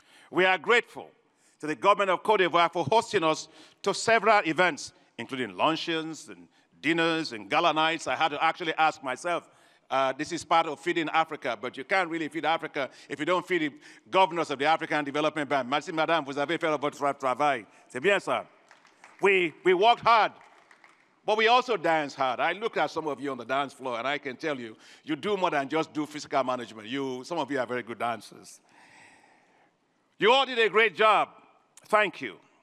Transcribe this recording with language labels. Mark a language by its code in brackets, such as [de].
[en] We are grateful to the government of Cote d'Ivoire for hosting us to several events, including luncheons and dinners and gala nights. I had to actually ask myself, this is part of feeding Africa, but you can't really feed Africa if you don't feed the governors of the African Development Bank. [fr] Merci, madame, vous avez fait votre travail. C'est bien ça. [en] We worked hard, but we also danced hard. I look at some of you on the dance floor, and I can tell you, you do more than just do physical management. Some of you are very good dancers. You all did a great job. Thank you.